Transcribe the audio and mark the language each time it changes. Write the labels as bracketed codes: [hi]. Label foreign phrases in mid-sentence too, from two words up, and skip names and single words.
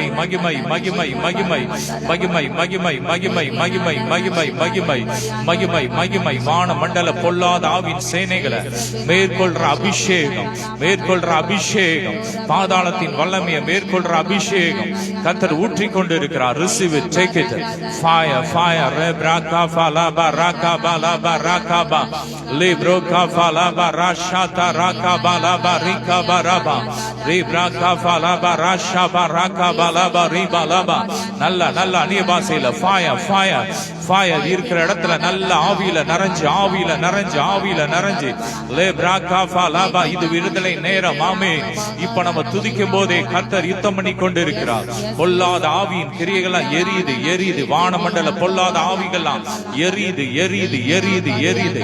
[ta] மகிமை மகிமை மகிமை மகிமை மகிமை மகிமை மகிமை மகிமை மகிமை மகிமை மகிமை. வான மண்டல பொல்லாத ஆவின் சேனைகளை மேற்கொள்ற அபிஷேகம், மேற்கொள்ற அபிஷேகம், பாதாளத்தின் வல்லமையை மேற்கொள்ற அபிஷேகம் கர்த்தர் ஊற்றி கொண்டிருக்கிறார். [en] Receive it, take it. Fire, fire. Rebrakava laba rakaba laba rakaba librokava laba rashata rakaba laba rikaba raba rebrakava laba rashaba rakaba laba riba laba. [ta] நல்ல நல்ல அந்நிய பாஷையில [en] fire, fire, fire [ta] இருக்கிற இடத்துல நல்ல ஆவியில நிறைஞ்சு, ஆவியில நிறைஞ்சு, ஆவியில நிறைஞ்சு. லேப்ராகாஃபா லாபா. இது விடுதலை நேரம். ஆமென். இப்ப நம்ம துதிக்கும் போதே கர்த்தர் யுத்தம் பண்ணி கொண்டிருக்கிறார். பொல்லாத ஆவியின் கிரியைகள்லாம் எரியுது எரியுது. வானமண்டல பொல்லாத ஆவிகள்லாம் எரியுது எரியுது எரியுது எரியுது.